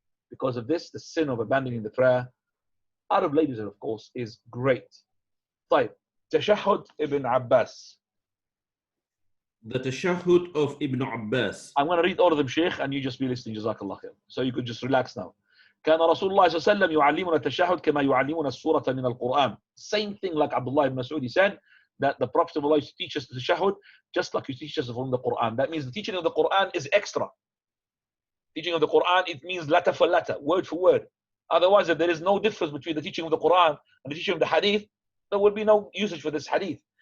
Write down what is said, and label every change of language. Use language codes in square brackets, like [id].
[en] Because of this, the sin of abandoning the prayer, out of ladies, of course, is great. [ar] طيب, Tashahhud Ibn Abbas. [en] The Tashahhud of Ibn Abbas. I'm going to read all of them, Shaykh, and you just be listening. Jazakallah khair. So you could just relax now. [ar] كان رسول الله صلى الله عليه وسلم يعلمنا التشهد كما يعلمنا السورة من القرآن. [en] Same thing like Abdullah ibn Mas'ud, he said that the Prophet of Allah used to teach us the tashahhud just like he teaches us from the Quran. That means the teaching of the Quran is extra. Teaching of the Quran, it means letter for letter, word for word. Otherwise, if there is no difference between the teaching of the Quran and the teaching of the Hadith, there will be no usage for this Hadith.